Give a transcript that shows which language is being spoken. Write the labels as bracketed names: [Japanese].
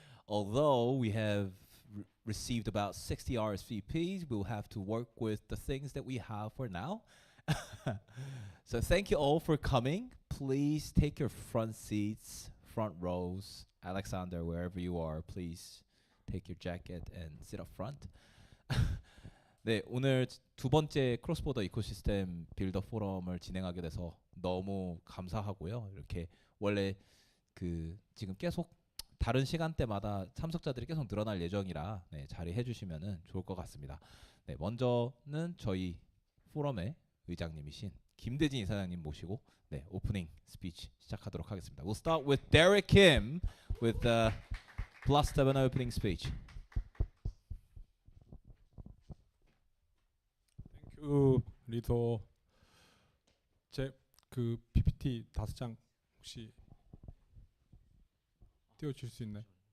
[English] Although we have received about 60 RSVPs, we'll have to work with the things that we have for now. So thank you all for coming. Please take your front seats, front rows. Alexander, wherever you are, please take your jacket and sit up front. [Korean] 네, 오늘 두 번째 크로스보더 이코시스템 빌더 포럼을 진행하게 돼서 너무 감사하고요. 이렇게 원래 지금 계속 다른 시간대마다 참석자들이 계속 늘어날 예정이라 자리해 주시면은 좋을 것 같습니다. 네, 먼저는 저희 포럼의 의장님이신 김대진 이사장님 모시고 오프닝 스피치 시작하도록 하겠습니다. [English] We'll start with Derek Kim with the +7 opening speech. [Korean] 리더 제 PPT 5장 혹시 띄워줄 수 있나요?